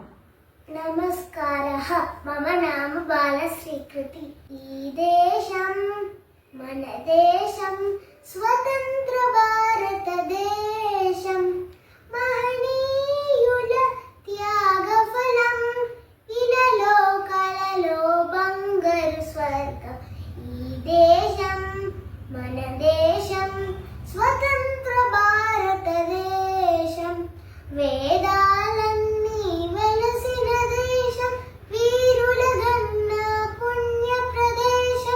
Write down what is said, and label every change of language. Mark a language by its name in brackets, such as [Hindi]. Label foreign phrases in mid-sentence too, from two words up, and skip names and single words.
[Sanskrit] नमस्कारः। मम नाम बालश्रीकृति। [Telugu] ఈ దేశం మన దేశం స్వతంత్ర భారతదేశం మహనీయుల త్యాగఫలం इలలో కలలో బంగారు స్వర్గం। ఈ దేశం మన దేశం స్వతంత్ర భారతదేశం వేదాలన్నీ వెలసిన దేశం వీరుల గన్న పుణ్య ప్రదేశం